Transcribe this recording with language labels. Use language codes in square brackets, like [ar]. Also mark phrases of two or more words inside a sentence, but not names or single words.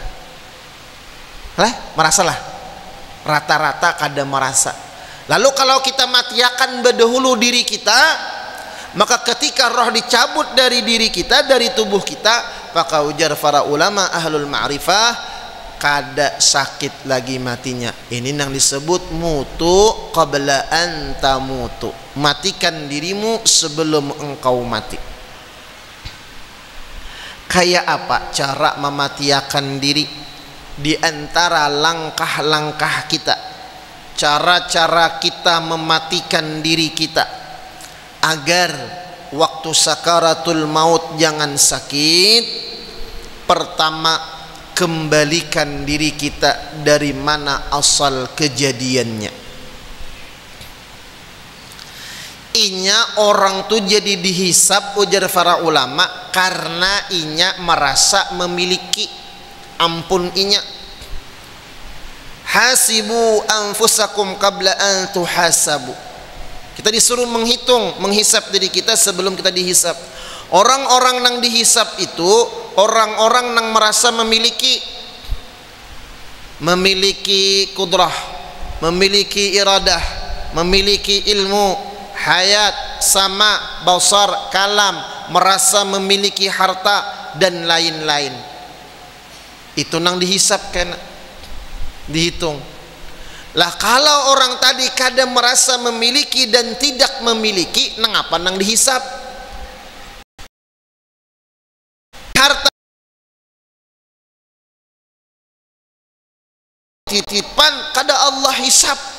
[bjn] Merasalah, rata-rata kada merasa. Lalu kalau kita matiakan berdahulu diri kita, maka ketika roh dicabut dari diri kita, dari tubuh kita, maka ujar para ulama [ar] أهل المعرفة, [bjn] kada sakit lagi matinya. [ar] Ini yang disebut موتوا قبل أن تموتوا, [bjn] matikan dirimu sebelum engkau mati. Kayak apa cara mematiakan diri? Di antara langkah-langkah kita, cara-cara kita mematikan diri kita agar waktu sakaratul maut jangan sakit. Pertama, kembalikan diri kita dari mana asal kejadiannya. Inya orang tuh jadi dihisap, ujar para ulama, karena inya merasa memiliki, ampun inya. [ar] حاسبوا أنفسكم قبل أن تحاسبوا. [bjn] Kita disuruh menghitung, menghisap diri kita sebelum kita dihisap. Orang-orang yang dihisap itu orang-orang yang merasa memiliki kudrah, memiliki iradah, memiliki ilmu, hayat, sama, basar, kalam, merasa memiliki harta dan lain-lain. Itu nang dihisapkan, dihitung. Lah kalau orang tadi kadang merasa memiliki dan tidak memiliki, nang apa nang dihisap? Harta titipan kada Allah hisap.